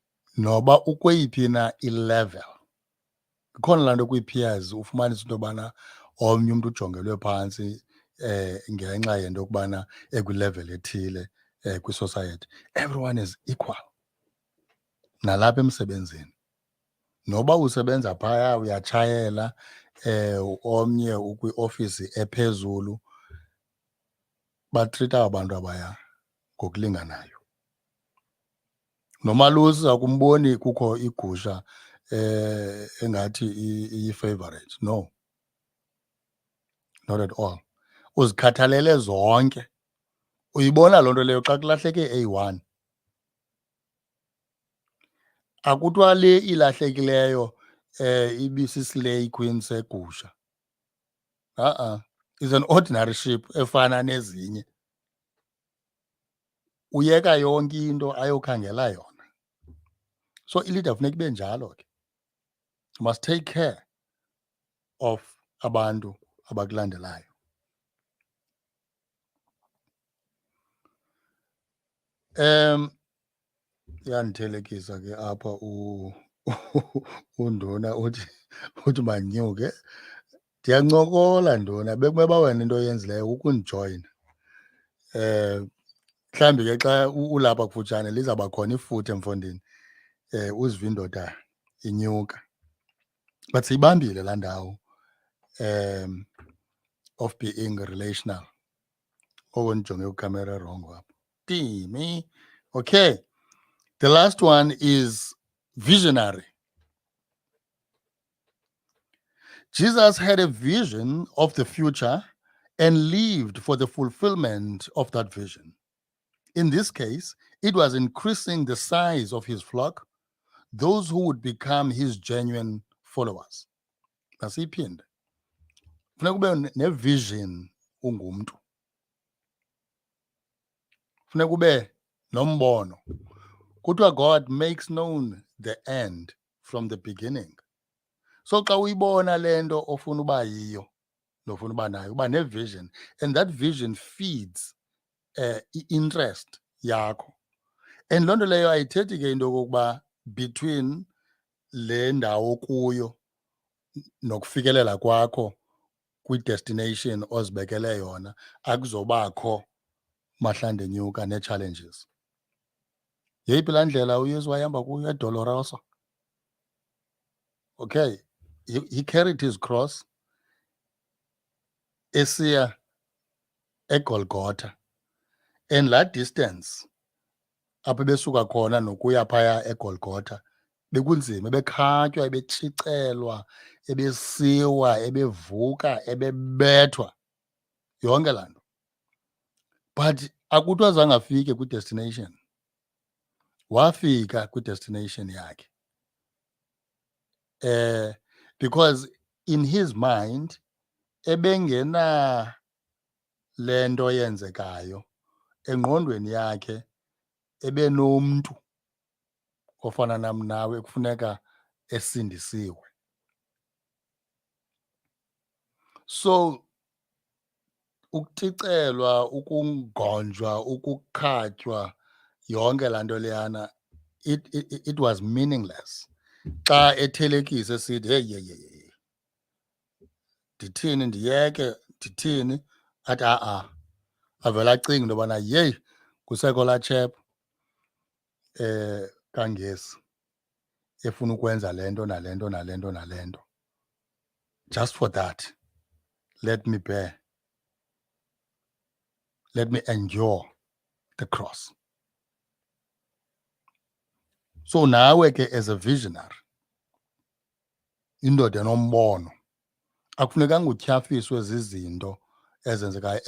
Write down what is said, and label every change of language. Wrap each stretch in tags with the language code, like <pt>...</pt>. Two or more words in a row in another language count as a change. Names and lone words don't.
<xh>noba ukweyiphi na ilevel. Ikhona laa nto kwii-peers ufumanisa into yobana omnye umntu ujongelwe phantsi ngenxa yento yokubana ekwilevel ethile kwisociety.</xh> <en>Everyone is equal.</en> <xh>Nalapha emsebenzini. Noba usebenza phaya uyatshayela omnye ukwiofisi ephezulu, batrita abantu abaya ngokulinganayo. Nomalusi uza kumboni kukho igusha engathi iyi-favorite.</xh> <en>No, not at all.</en> <xh>Uzikhathalele zonke. Uyibona loo nto leyo xa kulahleke eyi-one. Akuthiwa le ilahlekileyo ibisislay queen segusha.</xh> <en>Is an ordinary sheep</en> <xh>efana nezinye. Uyeka yonke into ayokhangela yona. So i-leader funeka ibe njalo ke.</xh> <en>You must take care of</en> <xh>abantu abakulandelayo. Yandithelekisa ke apha uNduna uthi manyuke. Ndiyancokola Nduna, bekumele wena into oyenzileyo ukundijoyina. Mhlambi ke xa ulapha kufutshane lizawuba khona ifuthe Mfondini. Uzive indoda inyuka. But siyibambile laa ndawo</xh> <en>of being relational.</en> <xh>Oko ndijonge kwicamera rongo apha. Timi. Okay.</xh> <en>The last one is visionary. Jesus had a vision of the future and lived for the fulfillment of that vision. In this case, it was increasing the size of his flock, those who would become his genuine followers.</en> <xh>Nasiphinde. Funeka ube nevision ungumntu. Funeka ube nombono.</xh> <en>Kuthiwa God makes known the end from the beginning.</en> <xh>So xa uyibona lento ofuna uba yiyo nofuna uba nayo, uba nevision,</xh> <en>and that vision feeds i-interest yakho.</en> <xh>And loo nto leyo ayithethi ke into yokokuba between le ndawo kuyo nokufikelela kwakho kwi-destination ozibekele yona akuzobakho mahlande nyuka nee-challenges. Yeyiphi laa ndlela uYesu wahamba kuyo eDolorosa?</xh> <en>Okay, he carried his cross</en> <xh>esiya eGolgotha,</xh> <en>and that distance</en> <xh>apho besuka khona nokuya phaya eGolgotha bekunzima, ebekhatywa, ebetshicelwa, ebesiwa, ebevuka, ebebethwa, yonke laa nto. But akuthiwa zange afike kwi-destination. Wafika kwi-destination yakhe.</xh> <en>Because in his mind</en> <xh>ebengena lento yenzekayo engqondweni yakhe, ebenomntu ofana nam nawe ekufuneka esindisiwe. So ukuticelwa, ukungonjwa, ukukhatywa, yonke laa nto leyana,</xh> <en>it was meaningless. Xa ethelekisa esithi hey, ndithini ndiyeke, ndithini, athi avela acinga into yobana yeyi kusekho laa chap kaNgesi efuna ukwenza le nto nale nto nale nto nale nto. Just for that, let me bear. Let me endure the cross.</en> <xh>So nawe ke</xh> <en>as a visionary,</en> <xh>indoda enombono, akufunekanga utyhafiswe zizinto ezenzekayo.</xh>